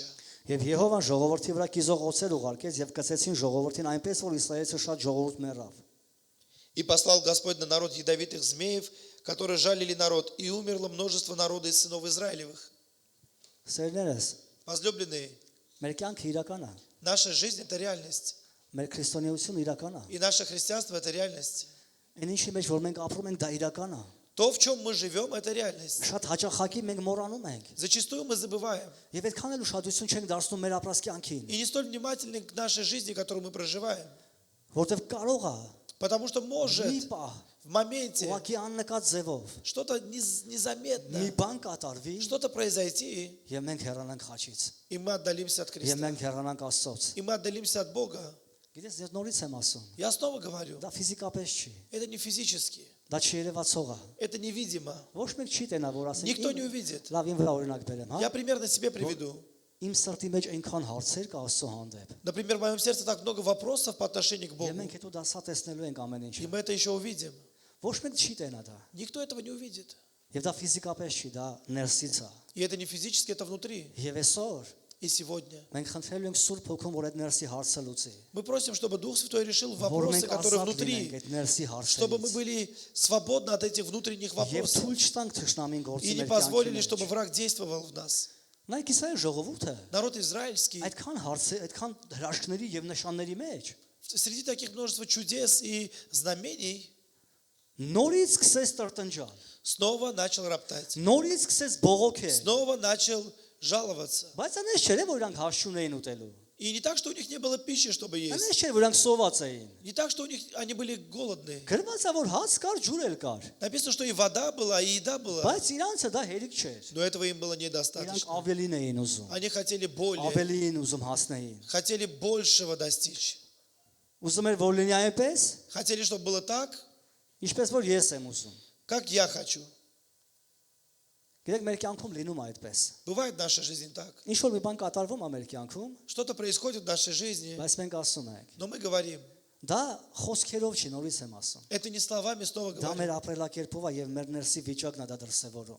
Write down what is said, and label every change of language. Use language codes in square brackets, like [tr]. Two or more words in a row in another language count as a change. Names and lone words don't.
[hy] Եվ Եհովան ժողովրդի վրա կիզող օծեր ուղարկեց եւ կծեցին ժողովրդին այնպես, որ Իսրայելցը շատ ժողովուրդ մեռավ։ [ru] И послал Господь на народ ядовитых змеев, которые жалили народ, и умерло множество народа из сынов Израилевых. [hy] Սերներս, [ru] Возлюбленные, [hy] մեր կյանքը իրական է, [ru] наша жизнь – это реальность, [hy] մեր քրիստոնեությունը իրական է։ [ru] и наше христианство – это реальность. [hy] Այն ինչի մեջ որ մենք ապրում ենք, դա իրական է։ [ru] То, в чем мы живем, это реальность. [hy] Շատ հաճախակի մենք մոռանում ենք։ [ru] Зачастую мы забываем [hy] Եվ այդքան էլ ուշադրություն չենք դարձնում մեր ապրած կյանքին, [ru] и не столь внимательны к нашей жизни, которую мы проживаем. [hy] որտեվ կարող է [ru] Потому что [hy] մի [ru] может [hy] պահ [ru] в моменте [hy] ուղղակի աննկատ ձևով [ru] что-то [hy] մի [ru] незаметно, [hy] բան կատարվի [ru] что-то произойти, [hy] եւ մենք հեռանանք խաչից, [ru] и мы отдалимся от [hy] եւ [ru] креста, [hy] մենք հեռանանք Աստծոց։ [ru] и мы отдалимся от Бога. [hy] Գիտես, ես նորից եմ ասում, [ru] Я снова говорю, [hy] դա ֆիզիկապես չի, [ru] это не физически, [hy] դա չերևացող է։ [ru] это невидимо. [hy] Ոչ մեկ չի տենա, որ ասենք [ru] Никто не увидит. [hy] լավ իմ վրա օրինակ բերեմ, հա։ [ru] Я примерно себе приведу. [hy] Իմ սրտի մեջ այնքան հարցեր կա Աստծո հանդեպ։ [ru] Например, в моем сердце так много вопросов по отношению к [hy] Եվ [ru] Богу, [hy] մենք հետո դա սա տեսնելու ենք ամեն [ru] и [hy] ինչը։ [ru] мы это еще увидим. [hy] Ոչ մեկ չի տենա դա։ [ru] Никто этого не увидит. [hy] Եվ դա ֆիզիկապես չի, դա ներսից է։ [ru] И это не физически, это внутри. [hy] Եվ այսօր [ru] И сегодня [hy] մենք խնդրելու ենք Սուրբ Հոգուն, որ այդ ներսի հարցը լուծի։ [ru] мы просим, чтобы Дух Святой решил [hy] Որ [ru] вопросы, [hy] մենք [ru] которые [hy] ազատ [ru] внутри, [hy] լինենք այդ ներսի [ru] чтобы мы [hy] հարցերից։ [ru] были свободны от этих внутренних [hy] Եվ [ru] вопросов [hy] թույլ չտանք թշնամին [ru] и [hy] գործի [ru] не [hy] մեր [ru] позволили, [hy] կյանքի [ru] чтобы [hy] մեջ։ [ru] враг действовал в нас. [hy] Նայեք Իսրայել ժողովուրդը [ru] Народ израильский [hy] այդքան հարցեր, այդքան հրաշքների եւ նշանների մեջ [ru] среди таких множества чудес и знамений [hy] Նորից սկսես տրտնջալ։ [ru] снова начал роптать, [hy] Նորից սկսես բողոքել։ [ru] снова начал жаловаться. [hy] Բայց այնպես չէր, որ իրանք հաշուն էին ուտելու։ [ru] И не так, что у них не было пищи, чтобы есть. [hy] Այնպես չէր, որ իրանք սոված էին։ [ru] Не так, что они были голодные. [hy] Գրված է, որ հաց կար, ջուր էլ կար։ [ru] Написано, что и вода была, и еда была. [hy] Բայց իրանցը դա հերիք չէր։ [ru] Но этого им было [hy] Իրանք [ru] недостаточно. [hy] ավելին էին ուզում։ [ru] Они хотели более, [hy] Ավելի էին ուզում հասնեին։ [ru] хотели большего достичь. [hy] Ուզում էր որ լինի այնպես, [ru] Хотели, чтобы было так, [hy] ինչպես որ ես եմ ուզում։ [ru] как я хочу. [hy] Գիտեք, մեր կյանքում լինում է այդպես։ [ru] Бывает в нашей жизни так. [hy] Ինչ որ մի բան կատարվում է մեր кյանքում, [ru] Что-то происходит в нашей жизни, [hy] բայց մենք ասում ենք, [ru] но мы говорим. [hy] դա խոսքերով չի, նորից եմ ասում։ [ru] Это не словами снова [hy] Դա [ru] говорим. [hy] մեր ապրելակերպով է եւ մեր ներսի վիճակն է դա դրսևորում։